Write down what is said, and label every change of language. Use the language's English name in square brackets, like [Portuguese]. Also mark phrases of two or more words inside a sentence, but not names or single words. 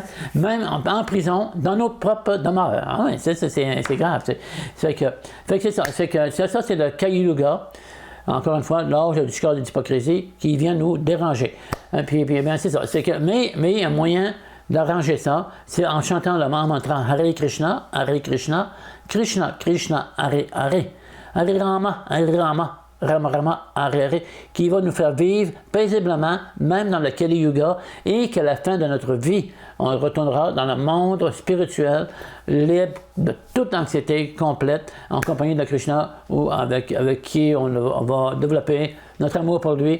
[French] Même en prison, dans nos propres demeures. Right? C'est grave. Fait que c'est ça. Ça, c'est le Kali Yuga. Encore une fois, l'âge du discorde et de l'hypocrisie qui vient nous déranger. Puis bien, c'est ça. Mais il y a un moyen d'arranger ça, c'est en chantant le mantra [Sanskrit] हरे कृष्ण, कृष्ण कृष्ण, हरे हरे, हरे राम, राम राम, हरे हरे, [French] qui va nous faire vivre paisiblement, même dans le Kali Yuga, et qu'à la fin de notre vie, on retournera dans le monde spirituel, libre de toute anxiété complète, en compagnie de Krishna, ou avec qui on va développer notre amour pour lui.